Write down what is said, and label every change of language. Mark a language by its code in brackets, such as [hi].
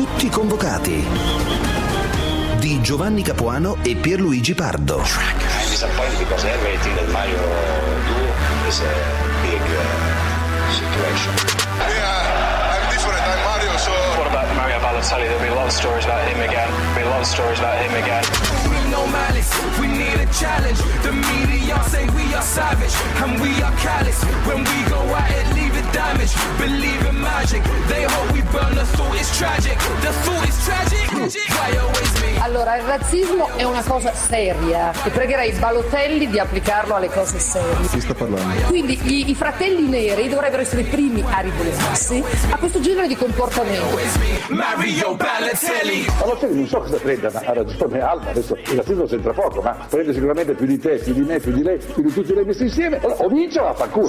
[it] Convocati di Giovanni Capuano e Pierluigi Pardo. Mi sa poi di cosa è il rating del Mario 2 in [en] big situation. Yeah, I'm different than Mario, so what about Mario Balotelli? There'll be a lot of stories about him again. There'll be a lot of stories about him again. No malice, we need a challenge. The media say we are savage and we are callous. When we go at it, leave it damaged. Believe in magic, they hope we burn. The thought is tragic, the thought is tragic. [it] Allora, il razzismo è una cosa seria e pregherei Balotelli di applicarlo alle cose serie. Si sta parlando. Quindi i fratelli neri dovrebbero essere i primi a ribellarsi a questo genere di comportamento. Mario Balotelli. Balotelli, non so cosa prenda, ma ha ragione Alba, adesso il razzismo c'entra poco, ma prende sicuramente più di te, più di me, più di lei, più di tutti noi messi insieme, o vince o la fa culo.